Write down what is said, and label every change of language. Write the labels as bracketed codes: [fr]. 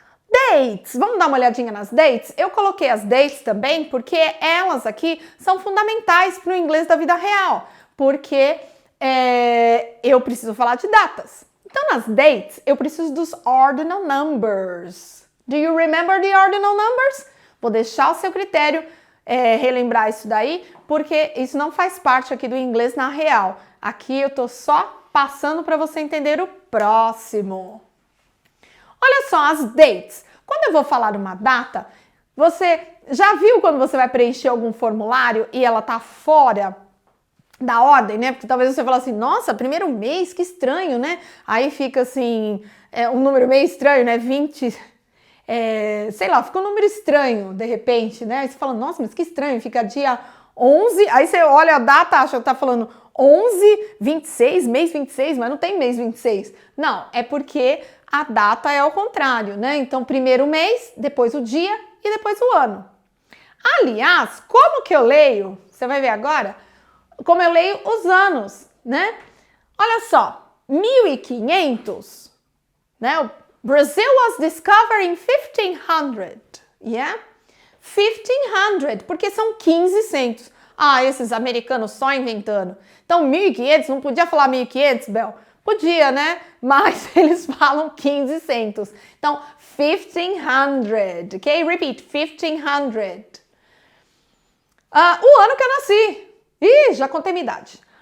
[pt] Dates, vamos dar uma olhadinha nas dates? Eu coloquei as dates também porque elas aqui são fundamentais para o inglês da vida real, porque eu preciso falar de datas. Então, nas dates, eu preciso dos ordinal numbers. [en] Do you remember the ordinal numbers? [pt] Vou deixar ao seu critério relembrar isso daí, porque isso não faz parte aqui do inglês na real. Aqui eu tô só passando para você entender o próximo. Olha só as dates. Quando eu vou falar uma data, você já viu quando você vai preencher algum formulário e ela tá fora da ordem, né? Porque talvez você fale assim, nossa, primeiro mês, que estranho, né? Aí fica assim, um número meio estranho, né? 20... sei lá, fica um número estranho, de repente, né? Aí você fala, nossa, mas que estranho, fica dia 11, aí você olha a data, acha que tá falando 11, 26, mês 26, mas não tem mês 26. Não, é porque a data é ao contrário, né? Então, primeiro o mês, depois o dia e depois o ano. Aliás, como que eu leio? Você vai ver agora como eu leio os anos, né? Olha só, 1500, né? [en] Brazil was discovered in 1500, yeah? [pt] 1500, porque são 1500. Ah, esses americanos só inventando. Então, 1500, não podia falar 1500, Bel? Podia, né? Mas eles falam 1500. Então, 1500, ok? Repeat, 1500. O ano que eu nasci. Ih, já contei minha idade.